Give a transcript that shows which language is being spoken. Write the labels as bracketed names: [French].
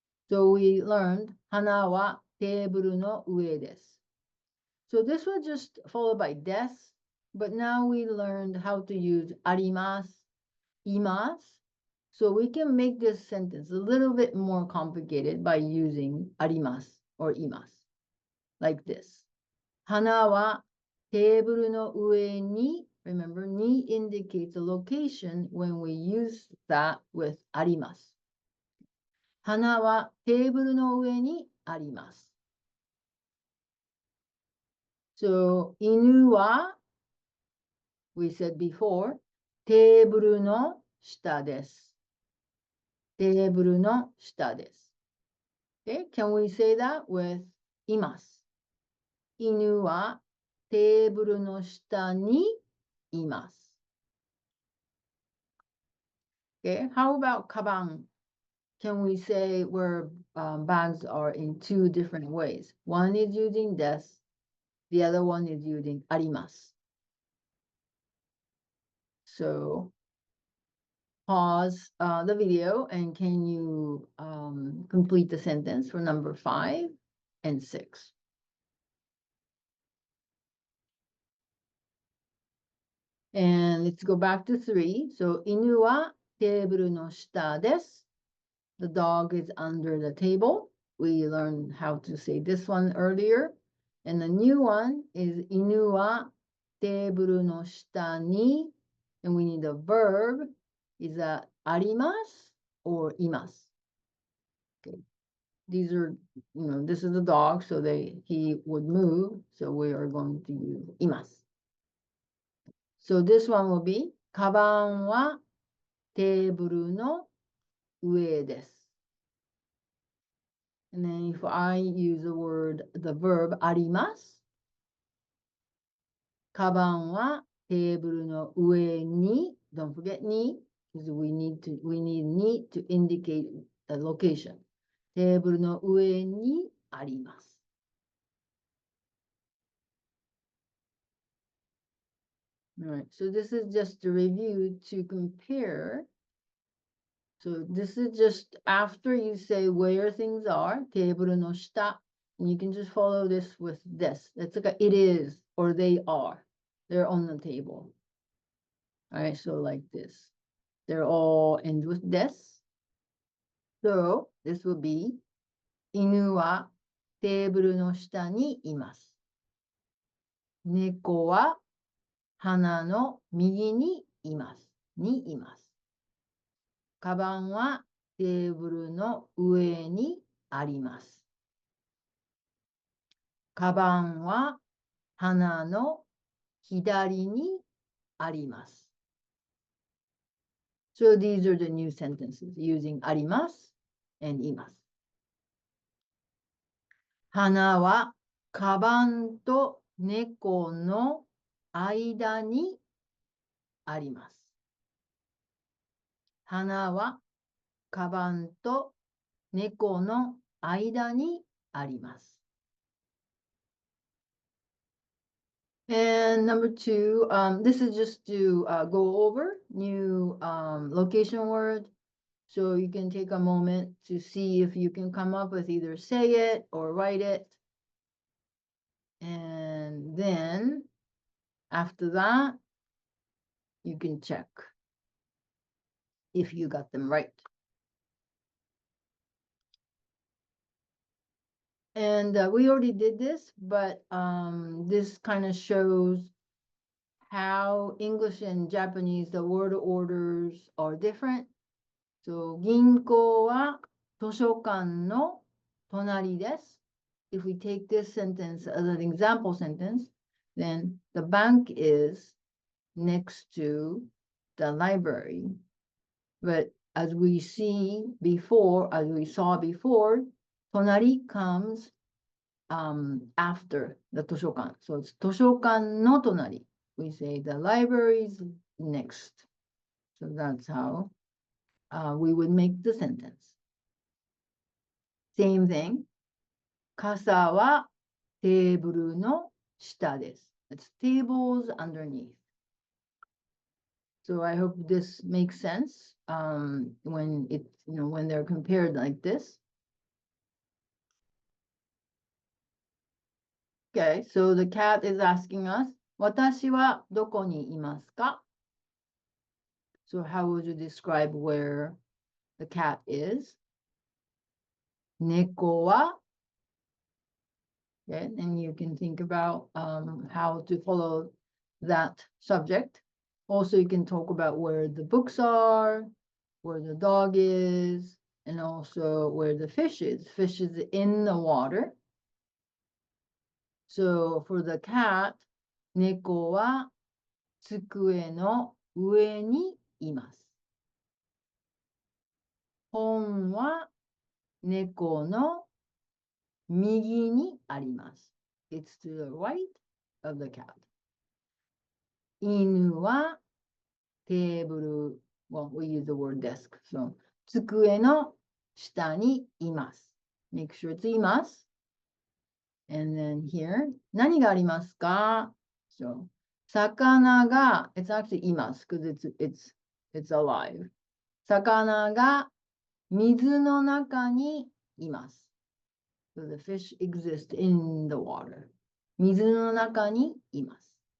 [English] So we learned [Japanese] 花はテーブルの上です. [English] So this was just followed by des, but now we learned how to use あります, います. So we can make this sentence a little bit more complicated by using あります or います. Like this. [Japanese] 花はテーブルの上に [English] remember, ni indicates a location when we use that with あります。 [Japanese] 花はテーブルの上にあります。 So, 犬は [English] we said before, [Japanese] テーブルの下です。テーブルの下です。 [English] Okay, can we say that with います。 [Japanese] 犬はテーブルの下にいます。 [English] Okay, how about カバン? Can we say where bags are in two different ways? One is using des, the other one is using あります. So pause the video and can you complete the sentence for number 5 and 6? And let's go back to 3. [Japanese] So 犬はテーブルの下です. [English] The dog is under the table. We learned how to say this one earlier. And the new one is [Japanese] 犬はテーブルの下に. [English] And we need a verb. Is that あります or います? Okay. These are, this is the dog, so he would move. So we are going to use います. So this one will be [Japanese] カバンはテーブルの上です. [English] And then if I use the verb あります。 [Japanese] カバンはテーブルの上に [English] don't forget に because we need に to indicate the location. [Japanese] テーブルの上にあります。 [English] All right, so this is just a review to compare. So this is just after you say where things are, テーブルの下. And you can just follow this with this. It's like it is or they are. They're on the table. All right, so like this. They're all end with this. So this will be [Japanese] 犬はテーブルの下にいます。猫は花の右にいます。にいます。カバンはテーブルの上にあります。カバンは花の左にあります。 [English] So these are the new sentences using あります and います。 [Japanese] 花はカバンと猫の間にあります。花はカバンと猫の間にあります。 [English] And number two, this is just to go over new location word. So you can take a moment to see if you can come up with either say it or write it. And then after that, you can check if you got them right. And we already did this, but this kind of shows how English and Japanese, the word orders are different. [Japanese] So, 銀行は図書館の隣です。 [English] If we take this sentence as an example sentence, then the bank is next to the library. But as we saw before, 隣 comes after the 図書館. So it's [Japanese] 図書館の隣. [English] We say the library is next. So that's how we would make the sentence. Same thing. [Japanese] 傘はテーブルの下です. [English] It's tables underneath. So I hope this makes sense when when they're compared like this. Okay, so the cat is asking us, [Japanese] 私はどこにいますか? [English] So how would you describe where the cat is? 猫は Okay, and you can think about how to follow that subject. Also, you can talk about where the books are, where the dog is, and also where the fish is. Fish is in the water. [Japanese] So for the cat, 猫は机の上にいます。本は猫の右にあります。 [English] It's to the right of the cat. [Japanese] 犬はテーブル、 [English] well, we use the word desk. [Japanese] So, 机の下にいます。 [English] Make sure it's います。 And then here, [Japanese] 何がありますか? [English] So, 魚が、it's actually います because it's alive. [Japanese] 魚が水の中にいます。 [English] So the fish exist in the water. [Japanese] 水の中にいます。